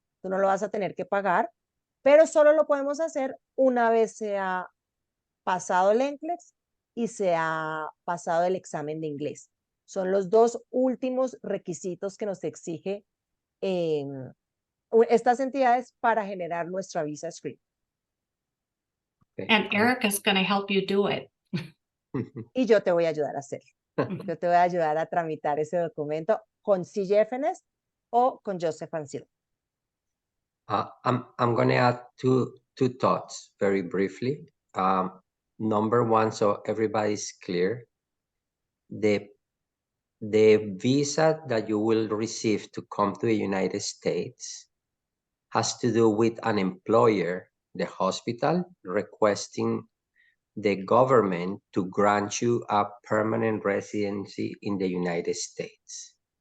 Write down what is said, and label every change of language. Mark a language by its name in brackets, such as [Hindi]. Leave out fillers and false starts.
[Spanish] tú no lo vas a tener que pagar, pero solo lo podemos hacer una vez se ha pasado el NCLEX y se ha pasado el examen de inglés. Son los dos últimos requisitos que nos exige estas entidades para generar nuestra visa screen. Okay. [English] And Erica's going to help you do it. [Spanish] Y yo te voy a ayudar a hacerlo. Yo te voy a ayudar a tramitar ese documento con CGFNS o con Joseph & Seal. [English] I'm going to add two thoughts very briefly. Number one, so everybody's clear, the visa that you will receive to come to the United States has to do with an employer, the hospital, requesting the government to grant you a permanent residency in the United States.